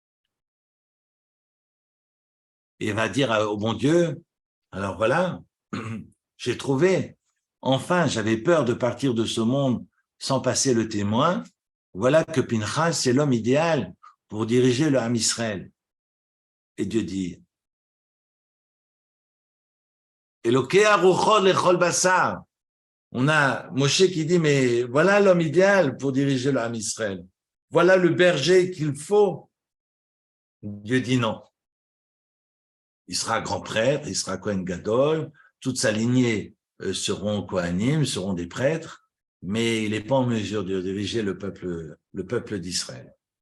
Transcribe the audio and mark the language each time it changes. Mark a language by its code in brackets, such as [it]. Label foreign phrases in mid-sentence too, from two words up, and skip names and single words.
[fr] Et il va dire au bon Dieu, alors voilà, j'ai trouvé, enfin j'avais peur de partir de ce monde sans passer le témoin, voilà que Pinchas c'est l'homme idéal pour diriger le [he] עם ישראל. [fr] Et Dieu dit, [he] אלקי הרוחות לכל בשר. [fr] On a Moshe qui dit, mais voilà l'homme idéal pour diriger le [he] עם ישראל. [fr] Voilà le berger qu'il faut. Dieu dit non. Il sera grand prêtre, il sera [he] כהן גדול, [fr] toute sa lignée seront Kohanim, seront des prêtres, mais il n'est pas en mesure de diriger le peuple d'Israël.